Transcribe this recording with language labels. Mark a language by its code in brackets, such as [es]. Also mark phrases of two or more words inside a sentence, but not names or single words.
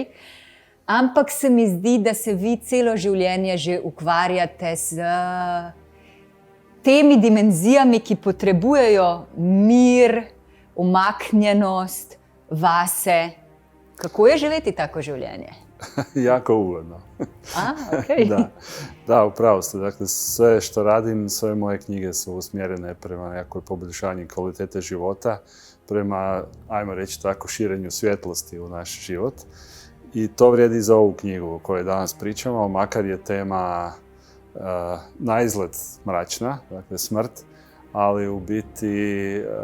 [sl] Ampak se mi zdi, da se vi celo življenje že ukvarjate z temi dimenzijami, ki potrebujejo mir, umaknjenost, vase. Kako je živeti tako življenje? [hr] Jako ugodno. Okay. Da, upravo ste. Dakle, sve što radim, sve moje knjige su usmjerene prema nekakvoj poboljšanju kvalitete života, prema, ajmo reći tako, širenju svjetlosti u naš život. I to vrijedi i za ovu knjigu o kojoj danas pričamo, makar je tema na izgled mračna, dakle smrt, ali u biti